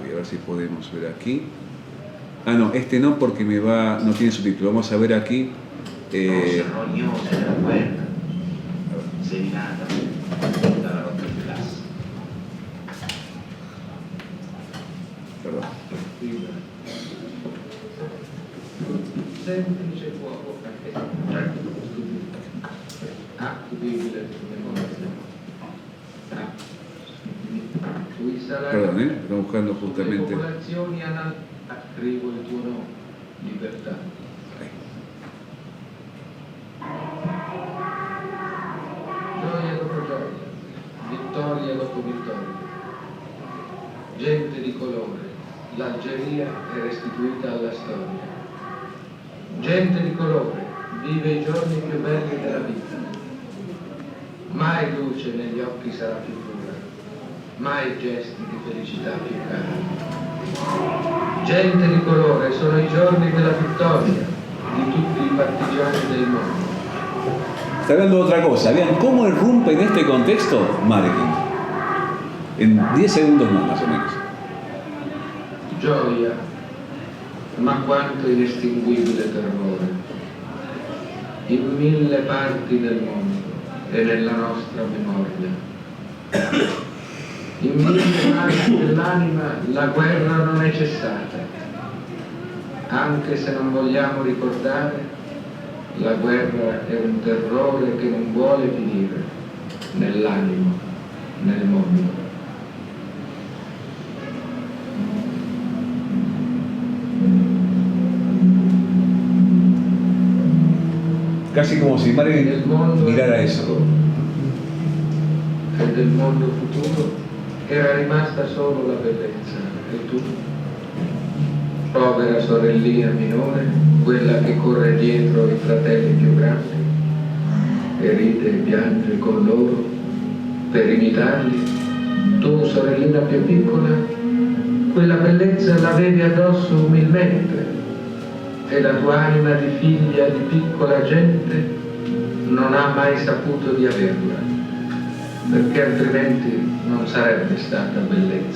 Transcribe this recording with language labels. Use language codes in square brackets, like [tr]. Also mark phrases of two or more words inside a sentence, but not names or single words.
[es] A ver si podemos ver aquí. Ah, no, este no porque no tiene subtítulo. Vamos a ver aquí. Perdón. [it] Semplice fuoco attitudine memoria. Sui salari [es] Perdón, estamos buscando justamente. [it] le popolazioni hanno scrivo il tuo nome, libertà. Gioia dopo gioia, vittoria dopo vittoria. Gente di colore, l'Algeria è restituita alla storia. Gente di colore, vive i giorni più belli della vita. Mai luce negli occhi sarà più pura, mai gesti di felicità più cari. Gente di colore, sono i giorni della vittoria di tutti i partigiani del mondo. [es] Está hablando de otra cosa. Vean cómo irrumpe en este contexto Marilyn. En 10 segundos más o menos. [it] Gioia, ma quanto inestinguibile terrore. In 1000 parti del mondo e nella nostra memoria. In 1000 parti dell'anima la guerra non è cessata. Anche se non vogliamo ricordare, la guerra è un terrore che non vuole finire nell'animo, nel mondo. [es] Casi como si Marilyn mirara eso. [it] E del mondo futuro era rimasta solo la bellezza. E tu, povera sorellina minore, quella che corre dietro i fratelli più grandi e ride e piange con loro per imitarli, tu, sorellina più piccola, quella bellezza l'avevi addosso umilmente e la tua anima di figlia di piccola gente non ha mai saputo di averla, perché altrimenti non sarebbe stata bellezza.